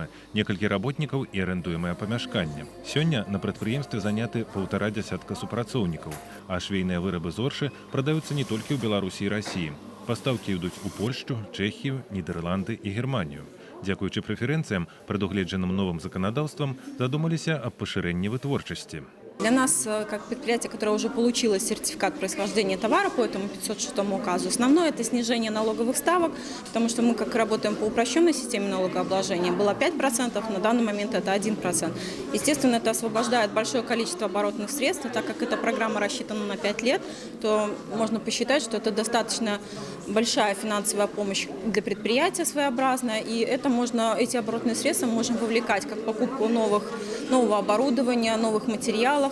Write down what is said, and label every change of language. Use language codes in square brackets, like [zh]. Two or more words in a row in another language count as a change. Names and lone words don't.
[be] Некалькі работнікаў і арендуемае памяшканне. Сёння на прадпрыемстве заняты 1,5 дзясятка супрацоўнікаў, а швейныя вырабы зоршы прадаюцца не толькі ў Беларусі і Расіі. Пастаўкі ідуць у Польшчу, Чэхію, Нідерланды і Германію. Дзякуючы прэферэнцыям, прадугледжаным новым заканадаўствам, задумаліся аб пашырэнні вытворчасці. [ru] Для нас, как предприятие, которое уже получило сертификат происхождения товара по этому 506 указу, основное – это снижение налоговых ставок, потому что мы, как работаем по упрощенной системе налогообложения, было 5%, на данный момент это 1%. Естественно, это освобождает большое количество оборотных средств, так как эта программа рассчитана на 5 лет, то можно посчитать, что это достаточно большая финансовая помощь для предприятия своеобразная, и эти оборотные средства мы можем вовлекать как покупку нового оборудования, новых материалов.